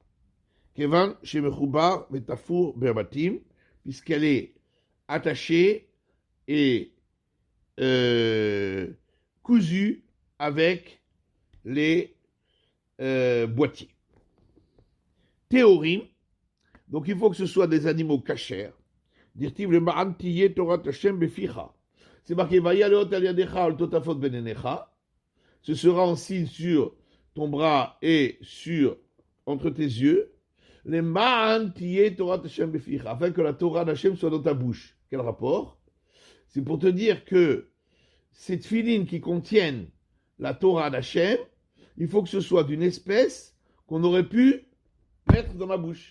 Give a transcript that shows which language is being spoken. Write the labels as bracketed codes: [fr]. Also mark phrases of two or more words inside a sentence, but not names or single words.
[he] כיון שמחובר ותפור בבתים, [fr] puisqu'elle est attachée et cousue avec les boîtiers. Théorim, donc il faut que ce soit des animaux cachers. [he] דכתיב למען תהיה תורת השם בפיך. [fr] C'est marqué [he] והיה לאות על ידך על טוטפות בין עיניך. [fr] Ce sera en signe sur ton bras et entre tes yeux. [he] למען תהיה תורת השם בפיך, [fr] afin que la Torah d'Hashem soit dans ta bouche. Quel rapport? C'est pour te dire que ces tfilin qui contiennent la Torah d'Hashem, il faut que ce soit d'une espèce qu'on aurait pu mettre dans ma bouche.